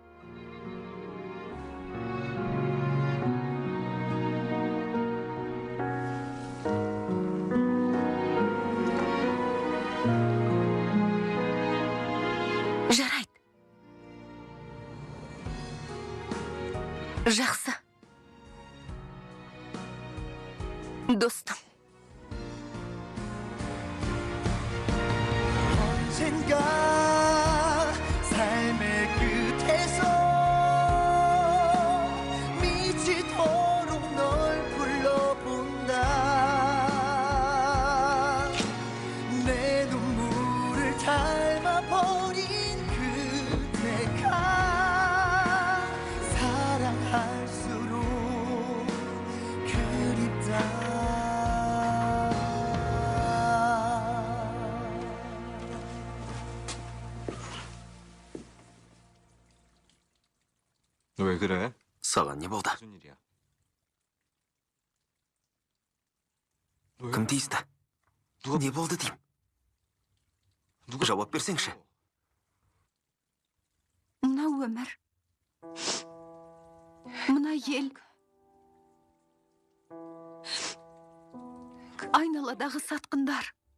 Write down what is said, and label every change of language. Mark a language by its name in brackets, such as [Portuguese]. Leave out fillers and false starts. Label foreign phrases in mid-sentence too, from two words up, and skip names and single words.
[Kazakh] Жарайды. Жақсы. Достым. [Korean] 언젠가 삶의 끝에서 미치도록 널 불러본다. 내 눈물을 닮아버린 그대가 사랑할수록 그립다. 너 왜 그래? [Kazakh] Саған не болды? [Korean] 무슨 일이야? [Kazakh] Кім тиісті? Не болды деймін? Жауап берсеңші. Мына өмір. Мына ел. Айналадағы сатқындар.